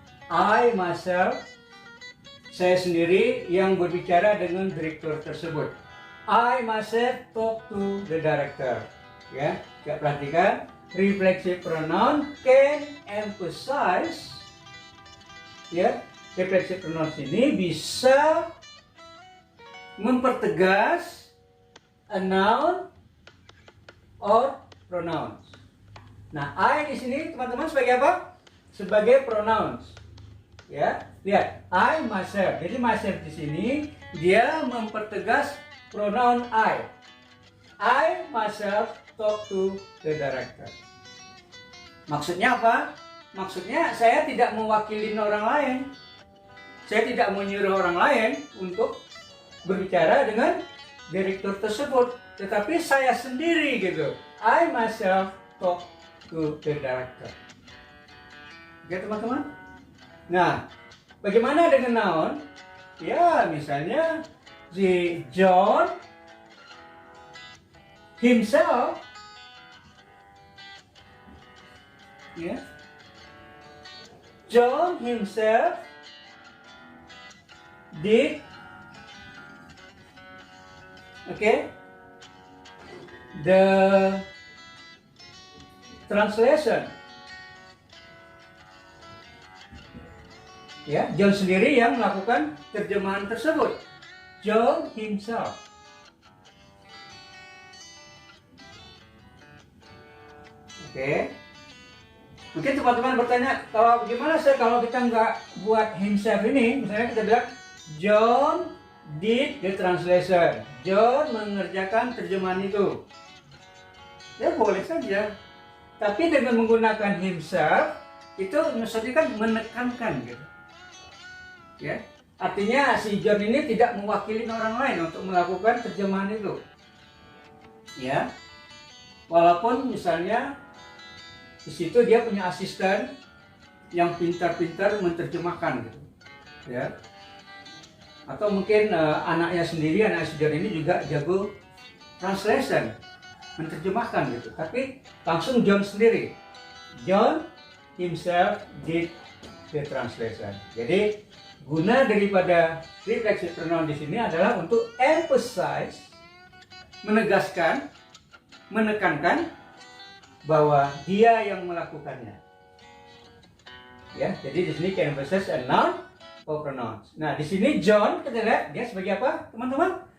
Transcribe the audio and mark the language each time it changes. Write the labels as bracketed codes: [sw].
[en] I myself, [id] saya sendiri yang berbicara dengan direktur tersebut. [en] I myself talk to the director. [id] Ya, kita perhatikan, [en] reflexive pronoun can emphasize, ya, reflexive pronoun [id] ini bisa mempertegas [en] a noun or pronouns. [id] Nah, I di sini teman-teman sebagai apa? Sebagai pronouns. Ya, lihat, [en] I myself. [id] Jadi myself di sini dia mempertegas pronoun I. [en] I myself talk to the director. [id] Maksudnya apa? Maksudnya saya tidak mewakili orang lain. Saya tidak menyuruh orang lain untuk berbicara dengan direktur tersebut, tetapi saya sendiri gitu. [en] I myself talk to the director. [id] Oke teman-teman. Nah, bagaimana dengan noun? Ya, misalnya si John himself, ya, [en] John himself did, okay, the translation. [id] Ya, John sendiri yang melakukan terjemahan tersebut. [en] John himself. [id] Oke. Mungkin teman-teman bertanya, kalau bagaimana sih kalau kita nggak buat himself ini? Misalnya kita bilang [en] John did the translation. [id] John mengerjakan terjemahan itu. Ya boleh saja. Tapi dengan menggunakan himself itu maksudnya kan menekankan gitu. Ya, artinya si John ini tidak mewakili orang lain untuk melakukan terjemahan itu. Ya, walaupun misalnya di situ dia punya asisten yang pintar-pintar menerjemahkan gitu. Ya, atau mungkin anaknya sendiri, anak si John ini juga jago translation. menerjemahkan gitu, tapi langsung John sendiri. [en] John himself did the translation. [id] Jadi guna daripada reflexive pronoun di sini adalah untuk emphasize, menegaskan, menekankan bahwa dia yang melakukannya. Ya, jadi di sini [en] can emphasize a noun or pronouns. [id] Nah, di sini John kita lihat dia sebagai apa, teman-teman?